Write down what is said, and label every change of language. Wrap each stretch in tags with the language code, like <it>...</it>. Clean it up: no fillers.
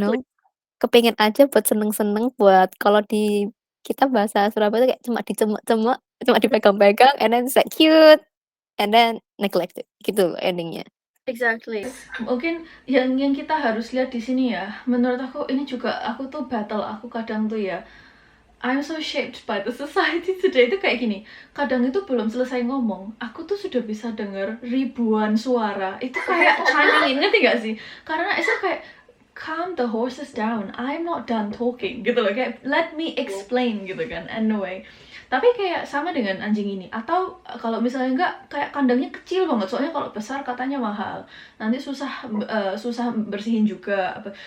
<id>know, kepengen aja buat seneng-seneng, buat kalau di kita bahasa Surabaya tuh kayak cuma dicemek-cemek, cuma dipegang-pegang,</id> <en>and then it's like cute, and then neglected,</en> <id>gitu loh ending-nya.</id> <en>Exactly.</en> <id>Mungkin yang kita harus lihat di sini ya, menurut aku ini juga aku tuh battle aku kadang tuh ya.</id> <en>I'm so shaped by the society today,</en> <id>itu kayak gini. Kadang itu belum selesai ngomong, aku tuh sudah bisa dengar ribuan suara. Itu kayak</id> <en>chiming in,</en> <id>ngerti gak sih? Karena itu kayak</id> <en>calm the horses down, I'm not done talking</en> <id>gitu loh, kayak</id> <en>let me explain</en> <id>gitu kan. Anyway, tapi kayak sama dengan anjing ini, atau kalau misalnya enggak, kayak kandangnya kecil banget, soalnya kalau besar katanya mahal, nanti susah bersihin juga apa.</id>